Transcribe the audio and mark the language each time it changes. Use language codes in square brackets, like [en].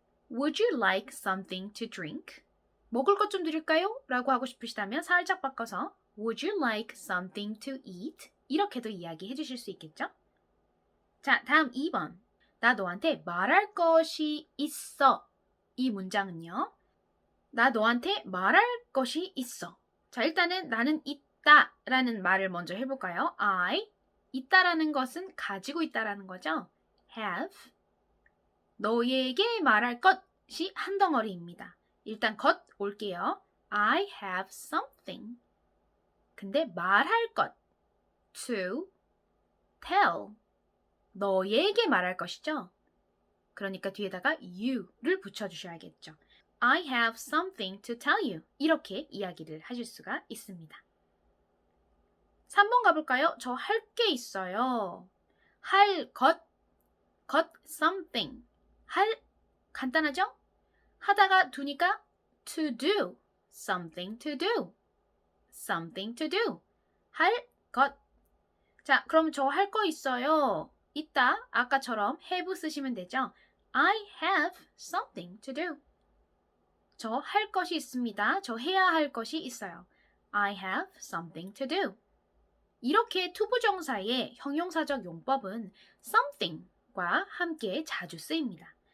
[en] Would you like something to drink? [ko] 먹을 것 좀 드릴까요? 라고 하고 싶으시다면 살짝 바꿔서 [en] Would you like something to eat? [ko] 이렇게도 이야기해 주실 수 있겠죠? 자, 다음 2번. 나 너한테 말할 것이 있어. 이 문장은요. 나 너한테 말할 것이 있어. 자, 일단은 나는 있다 라는 말을 먼저 해볼까요? I, 있다라는 것은 가지고 있다라는 거죠. [en] have. [ko] 너에게 말할 것이 한 덩어리입니다. 일단 것 올게요. [en] I have something. [ko] 근데 말할 것. to tell. 너에게 말할 것이죠. 그러니까 뒤에다가 you를 붙여주셔야겠죠. [en] I have something to tell you. [ko] 이렇게 이야기를 하실 수가 있습니다. 3번 가볼까요? 저 할 게 있어요. 할 것, something. 할, 간단하죠? 하다가 두니까 [en] to do, something to do, something to do. [ko] 할 것. 자, 그럼 저 할 거 있어요. 있다. 아까처럼 have 쓰시면 되죠. [en] I have something to do. [ko] 저 할 것이 있습니다. 저 해야 할 것이 있어요. [en] I have something to do. [ko] 이렇게 투부정사의 형용사적 용법은 something과 함께 자주 쓰입니다.